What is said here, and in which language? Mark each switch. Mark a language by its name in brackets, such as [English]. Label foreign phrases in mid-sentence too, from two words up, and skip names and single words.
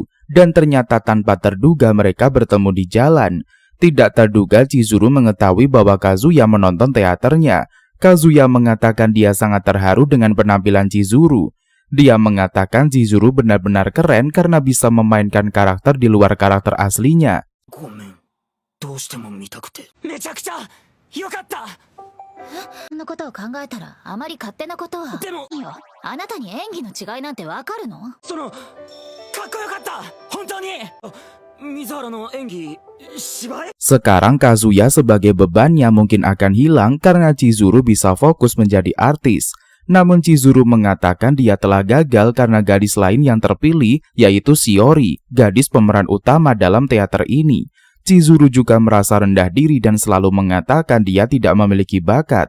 [Indonesian] Dan ternyata tanpa terduga mereka bertemu di jalan. Tidak terduga Chizuru mengetahui bahwa Kazuya menonton teaternya. Kazuya mengatakan dia sangat terharu dengan penampilan Chizuru. Dia mengatakan Chizuru benar-benar keren karena bisa memainkan karakter di luar karakter aslinya. [Japanese] ごめん、どうしても見たくて。めちゃくちゃよかった。そんなことを考えたらあまり勝手なことは。でもいいよ、あなたに演技の違いなんてわかるの？その、かっこよかった、本当に。水原の演技、芝居。 [Indonesian] Sekarang Kazuya sebagai bebannya mungkin akan hilang karena Chizuru bisa fokus menjadi artis. Namun Chizuru mengatakan dia telah gagal karena gadis lain yang terpilih yaitu Shiori, gadis pemeran utama dalam teater ini. Chizuru juga merasa rendah diri dan selalu mengatakan dia tidak memiliki bakat.